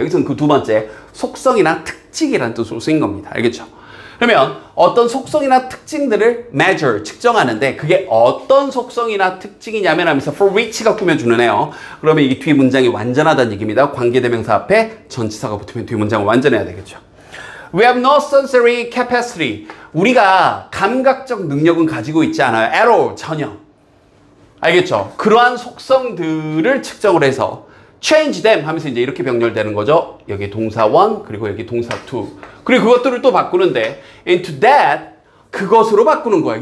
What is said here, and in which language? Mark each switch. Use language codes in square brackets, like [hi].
[ko] 여기서는 그 두 번째, 속성이나 특징이란 뜻으로 쓰인 겁니다. 알겠죠? 그러면 어떤 속성이나 특징들을 measure, 측정하는데 그게 어떤 속성이나 특징이냐면 하면서 for which가 꾸며주는 애요. 그러면 이게 뒤 문장이 완전하다는 얘기입니다. 관계대명사 앞에 전치사가 붙으면 뒤 문장은 완전해야 되겠죠. [en] We have no sensory capacity. [ko] 우리가 감각적 능력은 가지고 있지 않아요. [en] at all, [ko] 전혀. 알겠죠? 그러한 속성들을 측정을 해서 [en] change them [ko] 하면서 이제 이렇게 병렬되는 거죠. 여기 동사 one, 그리고 여기 동사 two. 그리고 그것들을 또 바꾸는데 [en] into that, [ko] 그것으로 바꾸는 거예요.